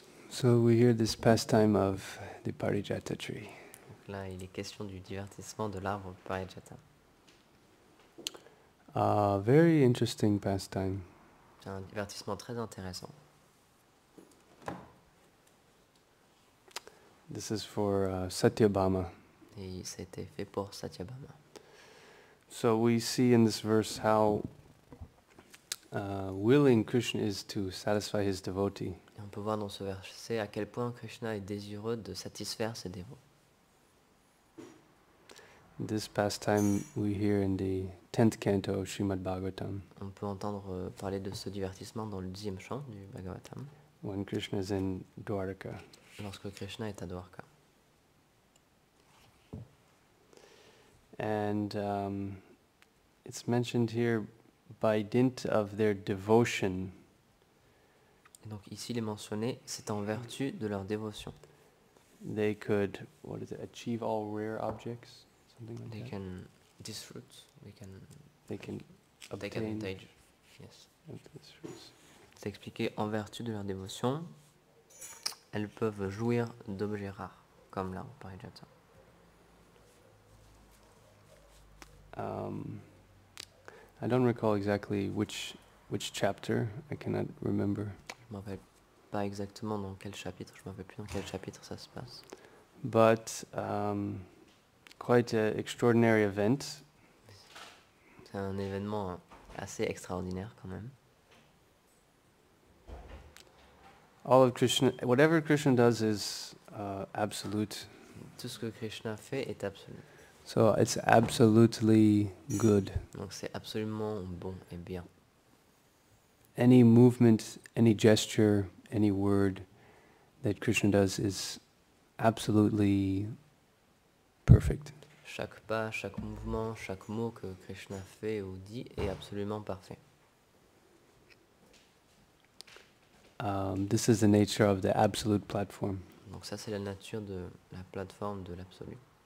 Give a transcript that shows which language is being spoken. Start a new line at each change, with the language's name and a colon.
English: So we hear this pastime of the Parijata tree.
French: Donc là, il est question du divertissement de l'arbre Parijata.
English: Very interesting pastime.
French: C'est un divertissement très intéressant.
English: This is for Satyabhama.
French: Et c'était fait pour Satyabhama.
English: So we see in this verse how willing Krishna is to satisfy his devotee.
French: Et on peut voir dans ce verset à quel point Krishna est désireux de satisfaire ses dévots.
English: This pastime we hear in the 10th canto of Srimad Bhagavatam.
French: On peut entendre parler de ce divertissement dans le 10e chant du Bhagavatam.
English: When Krishna is in Dwarka.
French: Lorsque Krishna est à Dwarka.
English: And it's mentioned here by dint of their devotion.
French: Et donc ici il est mentionné, c'est en vertu de leur dévotion.
English: They could, achieve all rare objects, something like they that. Can disfruit, they can take obtain advantage. Yes. of these fruits.
French: C'est expliqué en vertu de leur dévotion, elles peuvent jouir d'objets rares, comme l'arbre Parijata.
English: I don't recall exactly which chapter. I cannot remember.
French: Je ne me rappelle pas exactement dans quel chapitre, je ne me rappelle plus dans quel chapitre ça se passe.
English: But quite an extraordinary event.
French: C'est un événement assez extraordinaire quand même.
English: All of Krishna, whatever Krishna does is absolute.
French: Tout ce que Krishna fait est absolu.
English: So it's absolutely good.
French: Donc c'est absolument bon et bien.
English: Any movement, any gesture, any word that Krishna does is absolutely perfect.
French: Chaque pas, chaque mouvement, chaque mot que Krishna fait ou dit est absolument parfait.
English: This is the nature of the absolute platform.
French: Donc ça c'est la nature de la plateforme de l'absolu.